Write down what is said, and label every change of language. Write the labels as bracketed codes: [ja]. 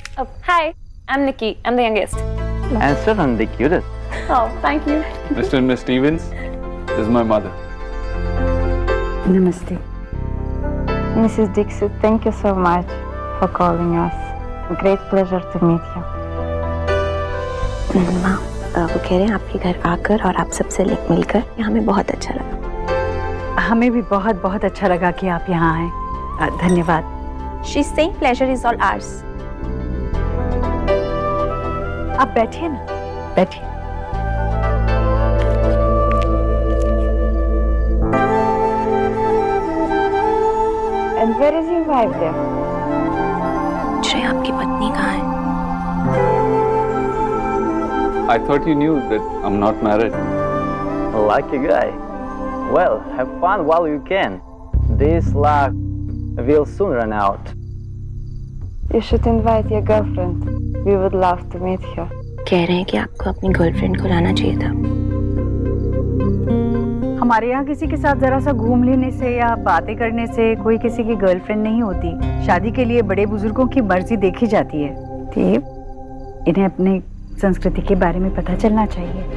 [en] Oh, hi, I'm Nikki. I'm the youngest. And Stefan, the cutest. Oh, thank you. Mr. and Miss Stevens, this is my mother. [hi] नमस्ते। [en] Mrs. Dixit, thank you so much for calling us. Great pleasure to meet you. [hi] माँ, वो कह रहे हैं आपके घर आकर और आप सबसे मिलकर हमें बहुत अच्छा लगा। हमें भी बहुत बहुत अच्छा लगा कि आप यहाँ आए। धन्यवाद। [en] She's saying pleasure is all ours. [hi] आप बैठिए ना, बैठिए। [en] And where is your wife there? [hi] श्रेय, आपकी पत्नी कहाँ है? [en] I thought you knew that I'm not married. Lucky guy. Well, have fun while you can. This luck will soon run out. You should invite your girlfriend. We would love to meet her. [hi] कह रहे हैं कि आपको अपनी girlfriend को लाना चाहिए था। हमारे यहाँ किसी के साथ जरा सा घूम लेने से या बातें करने से कोई किसी की गर्लफ्रेंड नहीं होती। शादी के लिए बड़े बुजुर्गों की मर्जी देखी जाती है। देव, इन्हें अपने संस्कृति के बारे में पता चलना चाहिए।